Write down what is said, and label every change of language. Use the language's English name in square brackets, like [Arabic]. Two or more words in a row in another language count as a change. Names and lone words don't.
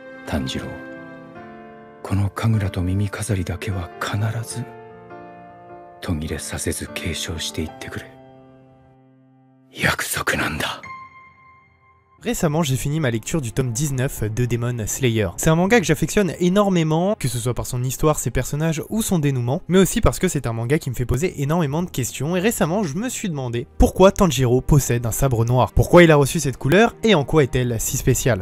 [Japanese] 炭治郎、この神楽と耳飾りだけは必ず途切れさせず継承していってくれ。約束なんだ。 [French] Récemment, j'ai fini ma lecture du tome 19 de Demon Slayer. C'est un manga que j'affectionne énormément, que ce soit par son histoire, ses personnages ou son dénouement, mais aussi parce que c'est un manga qui me fait poser énormément de questions, et récemment je me suis demandé pourquoi Tanjiro possède un sabre noir, pourquoi il a reçu cette couleur et en quoi est-elle si spéciale.